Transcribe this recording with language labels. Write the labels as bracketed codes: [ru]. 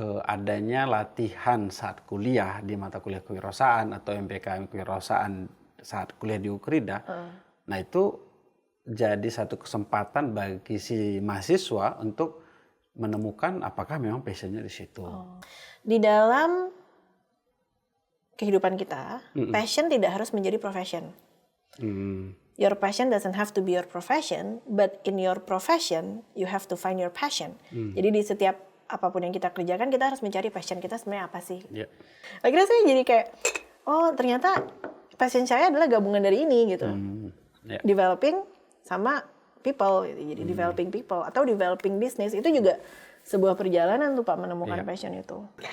[id] Adanya latihan saat kuliah di mata kuliah kewirausahaan atau MPKM kewirausahaan saat kuliah di Ukrida. Nah itu jadi satu kesempatan bagi si mahasiswa untuk menemukan apakah memang passionnya di situ. Di dalam kehidupan kita, passion tidak harus menjadi profession. [en] Your passion doesn't have to be your profession, but in your profession, you have to find your passion. [id] Jadi di setiap apapun yang kita kerjakan, kita harus mencari passion kita sebenarnya apa sih. Yeah. Akhirnya saya jadi kayak, oh ternyata passion saya adalah gabungan dari ini gitu. Yeah. Developing sama people, gitu. Jadi developing people atau [en] developing business, [id] itu juga sebuah perjalanan tuh Pak menemukan passion itu.